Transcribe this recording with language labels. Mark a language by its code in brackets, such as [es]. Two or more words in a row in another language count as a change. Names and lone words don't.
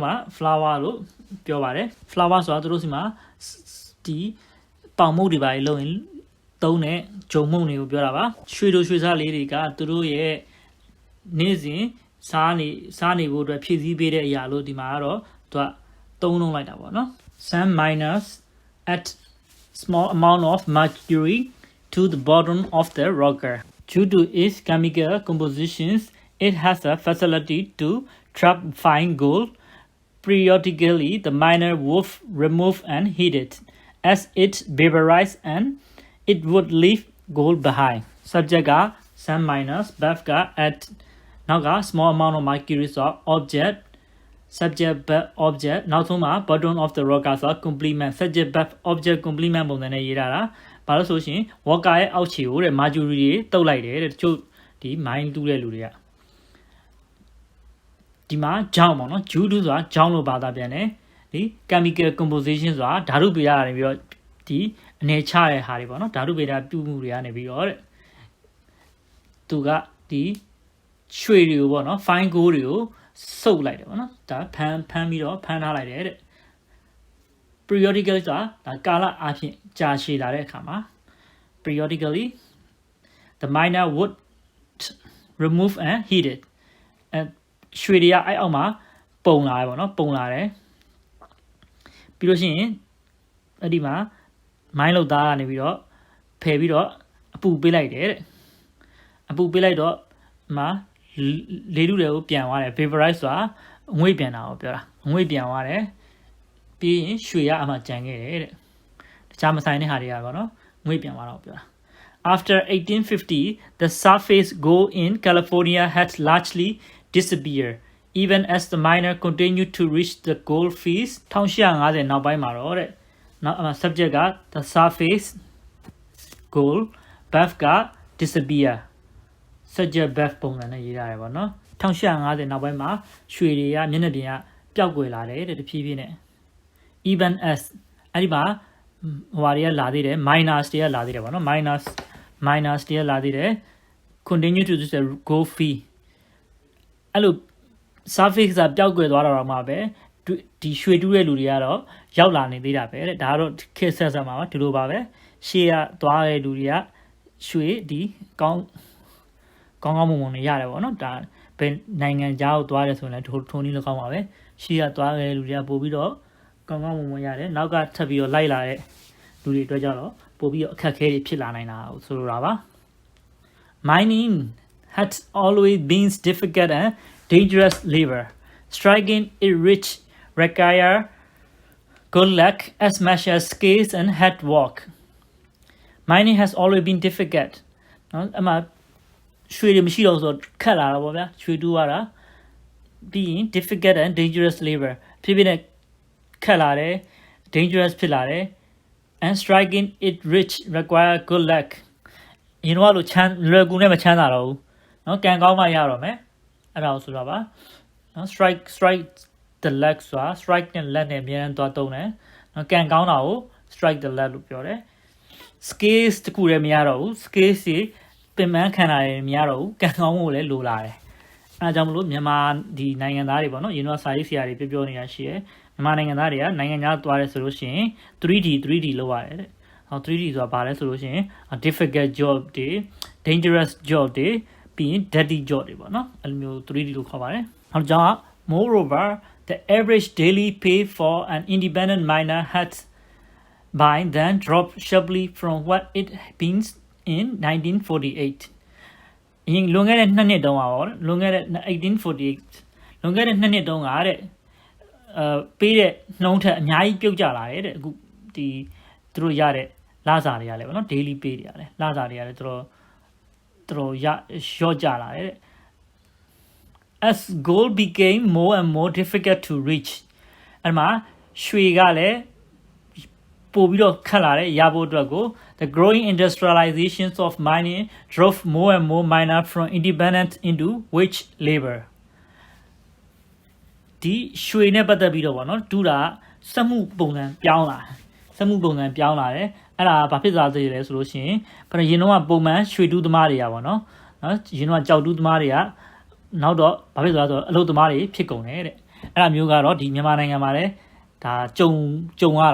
[my] မှာ flower လို့ပြောပါတယ် flower ဆိုတာသူတို့စီမှာဒီပေါင်မုတ်တွေပါလို့ရင်သုံးတဲ့ဂျုံမုတ်တွေကိုပြောတာပါရွှေတို့ရွှေစားလေးတွေကသူတို့ရဲ့နေ့စဉ်စားနေဖို့အတွက် ဖြည့်ဆည်းပေးတဲ့အရာလို့ဒီမှာကတော့သူကသုံးလုံးလိုက်တာပေါ့နော် [en] some miners add small amount of mercury to the bottom of the rocker due to its chemical compositions it has a facility to trap fine gold periodically the miner would remove and heat it as it vaporized and it would leave gold behind subject [my] က [en] some miners verb [my] က add နောက်က [en] small amount of mercury [my] ဆို [en] object subject verb object [my] နောက်ဆုံးမှာ [en] bottom of the rocker [my] ဆို [en] complement subject verb object complement [my] ပုံစံနဲ့ရေးထားတာဘာလို့ဆိုရှင်ဝါကာရဲ့အောက်ခြေကိုတဲ့မာဂျူရီတွေတုတ်လိုက်တယ်တဲ့တချို့ဒီမိုင်းတူးတဲ့လူတွေက ဒီမှာဂျောင်းပေါ့နော်ဂျူးတူးဆိုတာဂျောင်းလို့ဘာသာပြန်တယ်ဒီ [en] chemical composition [my] ဆိုတာဓာတုဗေဒ ကနေပြီးတော့ဒီအနေချတဲ့ဟာတွေပေါ့နော်ဓာတုဗေဒပြုမှုတွေကနေပြီးတော့တဲ့သူကဒီရွှေတွေကိုပေါ့နော် [en] fine gold [my] တွေကိုစုပ်လိုက်တယ်ပေါ့နော်ဒါဖမ်းပြီးတော့ဖမ်းထားလိုက်တယ်တဲ့ periodically ဆိုတာဒါကာလအဖြစ်ကြာရှည်လာတဲ့အခါမှာ [en] periodically the miner would remove and heat it and [my] ရွှေ တွေကအဲ့အောက်မှာပုံလာတယ်ပေါ့နော်ပုံလာတယ်ပြီးလို့ရှိရင်အဲ့ဒီမှာမိုင်းလောက်သားကနေပြီးတော့ဖယ်ပြီးတော့အပူပေးလိုက်တယ်တဲ့အပူပေးလိုက်တော့မှာလေထုတွေကိုပြန်သွားတယ် vaporize ဆိုတာအငွေ့ပြန်တာကိုပြောတာအငွေ့ပြန်သွားတယ်ပြီးရင်ရွှေကအမှကြံခဲ့တယ်တဲ့တခြားမ ဆိုင်တဲ့ဟာတွေကပေါ့နော်ငွေ့ပြန်သွားတော့ပြောတာ [en] After 1850 the surface gold in California had largely disappeared even as the miner continued to reach the gold fields [my] 1850 နောက်ပိုင်းမှာတော့တဲ့နောက် subject က [en] the surface gold buff [my] က [en] disappear subject [my] buff ပုံစံနဲ့ရေးထားတယ်ပေါ့နော်1850နောက်ပိုင်းမှာရွှေတွေကမျက်နှာပြင်ကပျောက်ကွယ်လာတယ်တဲ့တဖြည်းဖြည်းနဲ့ [en] even as [my] အဲ့ဒီမှာဟိုဟာတွေကလာသေးတယ် miners တွေက လာသေးတယ်ပေါ့နော် miners တွေကလာသေးတယ် [en] continue to the gold field [my] အဲ့လို surface ကပျောက်ကွယ်သွားတော့မှပဲဒီရွှေတူးတဲ့လူ တွေကတော့ရောက်လာနေသေးတာပဲတဲ့ဒါကတော့ခေတ်ဆက်မှာပါဒီလိုပါပဲရှေ့ကသွားတဲ့လူတွေကရွှေဒီကောင်းမွန်နေရတယ်ပေါ့နော်ဒါဘယ်နိုင်ငံသားကိုသွားတယ်ဆိုရင်လည်းထုံနည်းလောက်ကောင်းပါပဲရှေ့ကသွားတဲ့လူတွေကပို့ပြီးတော့ကောင်းမွန်ရတယ်နောက်ကထပ်ပြီးတော့လိုက်လာတဲ့လူတွေအတွက်ကြတော့ပို့ပြီးတော့အခက်အခဲတွေဖြစ်လာနိုင်တာဆိုလိုတာပါ [en] Mining had always been difficult and dangerous labor striking it rich require good luck as much as skills and hard work mining has always been difficult [my] နော်အမှရွှေတွေမရှိတော့ဆိုခက်လာတာပေါ့ဗျာရွှေတူးရတာပြီးရင် [en] difficult and dangerous labor [my] ဖြစ်ဖြစ်နဲ့ခက်လာတယ် [en] dangerous [my] ဖြစ်လာတယ် [en] and striking it rich require good [my] luck ရင်တော့လို့ချမ်းလွယ်ကူနဲ့မချမ်းသာတော့ဘူးနော်ကံကောင်းမှရတော့မယ်အဲ့ဒါကိုဆိုတာပါနော် [en] strike the luck [my] ဆိုတာ strike နဲ့ luck နဲ့အများအားသွားတုံးတယ်နော်ကံကောင်းတာကို [en] strike the luck [my] လို့ပြောတယ် skills တခုလည်းမရတော့ဘူး skills တွေပင်ပန်းခံတာတွေမရတော့ဘူးကံကောင်းဖို့လည်းလိုလာတယ်အဲဒါကြောင့်မလို့မြန်မာဒီနိုင်ငံသားတွေပေါ့နော်ရင်တော့စာရေးဆရာတွေပြောနေတာရှိတယ်မြန်မာနိုင်ငံသား တွေကနိုင်ငံခြားသွားတယ်ဆိုလို့ရှိရင် 3D လောက်ရတယ်တဲ့ဟော 3D ဆိုတာဘာလဲဆိုလို့ရှိရင် [en] difficult job [my] တွေ [en] dangerous job [my] တွေပြီးရင် dirty job တွေပေါ့နော်အဲ့လိုမျိုး 3D လို့ခေါ်ပါတယ်ဟောကြောင့် [en] moreover the average daily pay for an independent miner had by then dropped sharply from what it been in 1948 [my] အရင်လွန်ခဲ့တဲ့2နှစ်တုန်းကပေါ့လွန်ခဲ့တဲ့1848လွန်ခဲ့တဲ့2နှစ်တုန်းကတဲ့ပေးတဲ့နှုံးထက်အများကြီးပြုတ်ကျလာတယ်တဲ့အခုဒီသူတို့ရတဲ့လစာတွေကလည်းပေါ့နော် [en] daily pay [my] တွေကလည်းလစာတွေကလည်းတော်ရော့ကျလာတယ်တဲ့ [en] as gold became more and more difficult to reach [my] အဲ့မှာရွှေကလည်းပို့ပြီးတော့ခက်လာတဲ့ရဖို့အတွက်ကို [en] the growing industrializations of mining drove more and more miners from independent into wage labor [my] ဒီရွှေနဲ့ပတ်သက်ပြီးတော့ဗောနော်တူတာစက်မှုပုံစံပြောင်းလာတယ်အဲ့ဒါ ဘာဖြစ်သွားသေးလဲဆိုလို့ရှိရင်ရင်တော့ပုံမှန်ရွှေတူးသမားတွေကဗောနော်ရင်တော့ကြောက်တူးသမားတွေကနောက်တော့ဘာဖြစ်သွားဆိုအလုပ်သမားတွေဖြစ်ကုန်တယ်တဲ့အဲ့ဒါမျိုးကတော့ဒီမြန်မာနိုင်ငံမှာလည်းဒါကြုံရ